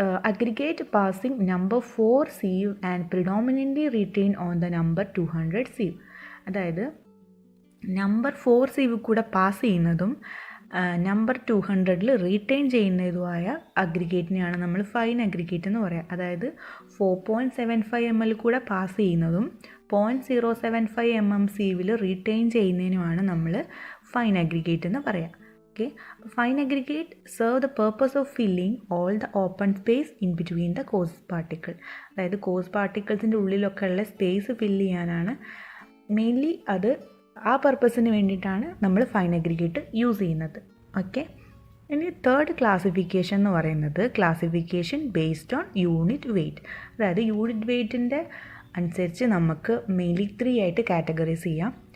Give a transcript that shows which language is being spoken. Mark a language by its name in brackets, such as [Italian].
[English] Aggregate passing number 4 sieve and predominantly retain on the number 200 sieve. [Malayalam] അതായത് number 4 sieve കൂടെ pass ചെയ്യുന്നതും number 200 retain ചെയ്യുന്നതുമായ അഗ്രിഗേറ്റിനെയാണ് നമ്മൾ fine aggregate എന്ന് പറയുക. അതായത് 4.75 mm കൂടെ പാസ് ചെയ്യുന്നതും 0.075 mm സീവിൽ റീറ്റെയിൻ ചെയ്യുന്നതിനുമാണ് നമ്മൾ ഫൈൻ അഗ്രിഗേറ്റ് എന്ന് പറയുക. [English] Okay, fine aggregate serve the purpose of filling all the open space in between the coarse particle. [Malayalam] അതായത് കോഴ്സ് പാർട്ടിക്കിൾസിൻ്റെ ഉള്ളിലൊക്കെ ഉള്ള സ്പേസ് ഫില്ല് ചെയ്യാനാണ് മെയിൻലി. അത് ആ പർപ്പസിന് വേണ്ടിയിട്ടാണ് നമ്മൾ ഫൈൻ അഗ്രിഗേറ്റ് യൂസ് ചെയ്യുന്നത്. ഓക്കെ, ഇനി തേർഡ് ക്ലാസിഫിക്കേഷൻ എന്ന് പറയുന്നത് [English] Classification based on unit weight. [Malayalam] അതായത് യൂണിറ്റ് വെയ്റ്റിൻ്റെ അനുസരിച്ച് നമുക്ക് മെയിൻലി 3 ആയിട്ട് കാറ്റഗറൈസ് ചെയ്യാം.